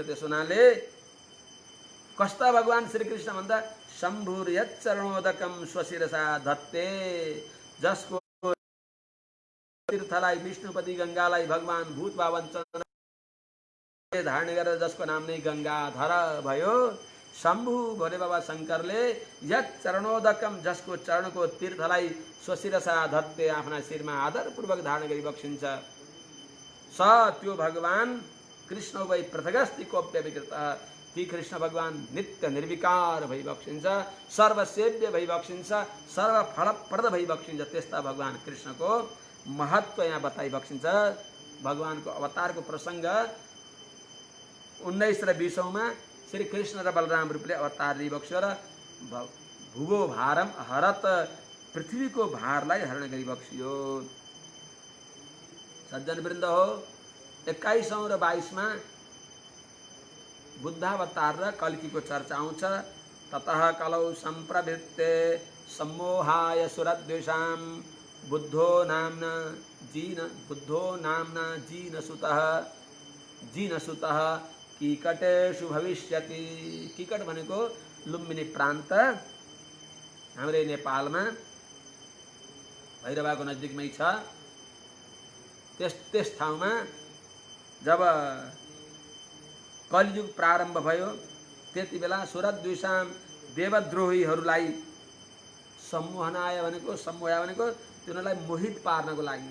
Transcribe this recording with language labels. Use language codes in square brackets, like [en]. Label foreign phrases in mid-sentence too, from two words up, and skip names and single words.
[ne] त्यस हुनाले कस्ता भगवान श्रीकृष्ण भन्दा [sa] शम्भुर यच्चरणोदकम स्वशिरसा धत्ते, [ne] जसको तीर्थलाई विष्णुपति गंगालाई भगवान भूत पावन चन्द्र धारण गरेर जसको नाम नै गंगाधर भयो। शम्भु भोले बाबा शङ्करले यच्चरणोदकम, जसको चरणको तीर्थलाई स्वशिरसा धत्ते, आफ्ना शिरमा आदरपूर्वक धारण गरिबक्सिन्छ। स त्यो भगवान कृष्ण [sa] वै पृथगस्ति कोप्य विकृत, [ne] ती कृष्ण भगवान नित्य निर्विकार भइबक्सिन्छ, सर्वसेव्य भइबक्सिन्छ, सर्वफलप्रद भइबक्सिन्छ। त्यस्ता भगवान कृष्णको महत्व यहाँ बताइबक्सिन्छ। भगवानको अवतारको प्रसङ्ग 19 र 20औंमा श्री कृष्ण र बलराम रूपले अवतार लिइबक्स्यो र [sa] भुवो भारम हरत, [ne] पृथ्वीको भारलाई हरण गरिबक्सियो। सज्जन वृन्द हो, 21औं र 22मा बुद्धावतार र कल्कीको चर्चा आउँछ। [sa] ततः कलौ सम्प्रवृत्ते सम्मोहाय सुरद्वेषाम बुद्धो नाम्ना जीनसुतः कीकटेषु भविष्यति। [ne] कीकट भनेको लुम्बिनी प्रान्त, हाम्रै नेपालमा भैरवाको नजिकमै छ। त्यस ठाउँमा जब कलियुग प्रारम्भ भयो त्यति बेला सुरद्वेषाम, देवद्रोहीहरूलाई सम्मोहनाय भनेको, सम्मोह भनेको तिनीहरूलाई मोहित पार्नको लागि।